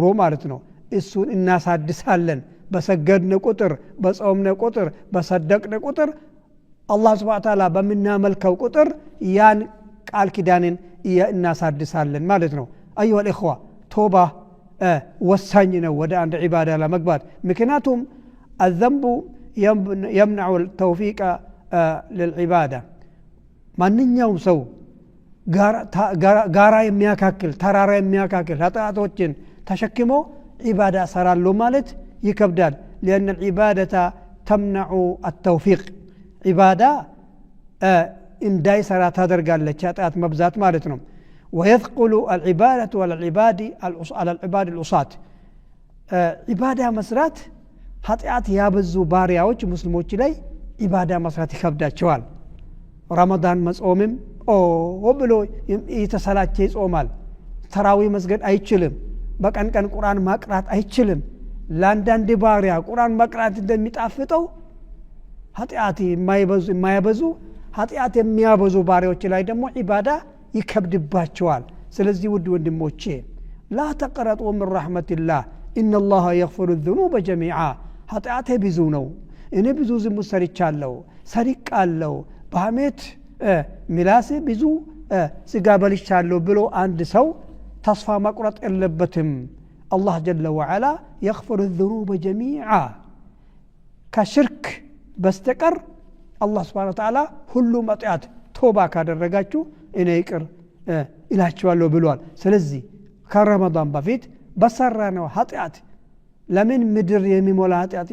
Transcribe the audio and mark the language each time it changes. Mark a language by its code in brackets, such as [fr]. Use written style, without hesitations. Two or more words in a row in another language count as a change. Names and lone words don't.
[am] ማለት ነው እሱን እናሳድሳለን በሰገድነ ቁጥር በጾምነ ቁጥር በሰደቅነ ቁጥር አላህ [ar] سبحانه وتعالى [am] በመናመልከው ቁጥር ያን ቃል ኪዳንን እናሳድሳለን ማለት ነው [ar] أيها الإخوة [am] ቶባ ወሳኝ ነው ወደ አንድ ዒባዳ ለመግባት ምክንያቱም [ar] الذنب يمنع التوفيق للعبادة [am] ማንኛውም ሰው ጋራ የሚያካክል ተራራ የሚያካክል ኃጢአቶችን ተሸክሞ ዒባዳ ሰራለው ማለት ይከብዳል لأن [ar] العبادة تمنع التوفيق [am] عبادة እንዳይ ሰራ ታደርጋለች ኃጢአት መብዛት ማለት ነው [ar] ويثقل العبادة على العباد العصاة عبادة [am] መስራት ኃጢአት ያበዙ ባሪያዎች ሙስሊሞች ላይ ዒባዳ መስራት ይከብዳቸዋል ረመዳን መጾምም ብሎ የተሰላቸ ይጾማል ተራዊ መስገድ አይችልም በቀን ቀን ቁርአን ማቅራት አይችልም ለአንዳንድ ባሪያ ቁርአን ማቅራት እንደሚጣፍጠው ኃጢአት የማይበዙ ኃጢአት የሚያበዙ ባሪያዎች ላይ ደግሞ ዒባዳ ይከብድባቸዋል ስለዚህ ውድ ወንድሞቼ [ar] لا تقنطوا من رحمة الله إن الله يغفر الذنوب جميعا [am] ኃጢአቴ ብዙ ነው እኔ ብዙ ዝሙት ሰርቻለሁ ሰርቃለሁ በሐሜት ሚላሴ ብዙ ስጋ በልቻለሁ ብሎ አንድ ሰው ተስፋ መቁረጥ የለበትም አላህ [ar] جل وعلا يغفر الذنوب جميعا [am] ከሽርክ በስተቀር አላህ Subhanahu [ar] وتعالى [am] ሁሉም ኃጢአት ቶባ ካደረጋችሁ እኔ ይቅር ኢላችኋለሁ ብሏል ስለዚህ ከረመዳን በፊት በሰራነው ኃጢአት ለምን ምድር የሚሞላ ኃጢአት